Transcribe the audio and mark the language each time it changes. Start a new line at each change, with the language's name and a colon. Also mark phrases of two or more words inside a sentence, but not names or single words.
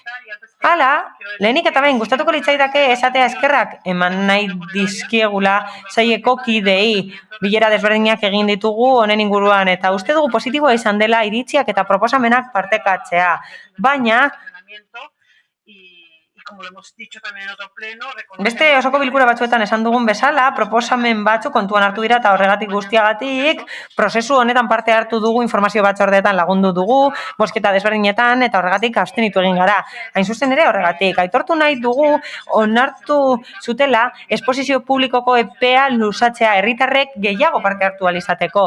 Basque: Hala, lehenik eta behin gustatuko litzaidake esatea eskerrak eman nahi dizkiegula saieko kidei. Bilera desberdinak egin ditugu honen inguruan eta uste dugu positiboa izan dela iritziak eta proposamenak partekatzea. Baina,
Spanish: como lo hemos dicho también en otro pleno,
Basque: Beste osoko bilkura batzuetan esan dugun bezala, proposamen batzu kontuan hartu dira eta horregatik guztiagatik, prozesu honetan parte hartu dugu informazio batzordeetan lagundu dugu, bozketa desberdinetan eta horregatik abstenitu egin gara. Hain zuzen ere horregatik, aitortu nahi dugu onartu zutela esposizio publikoko epea luzatzea herritarrek gehiago parte hartu ahal izateko.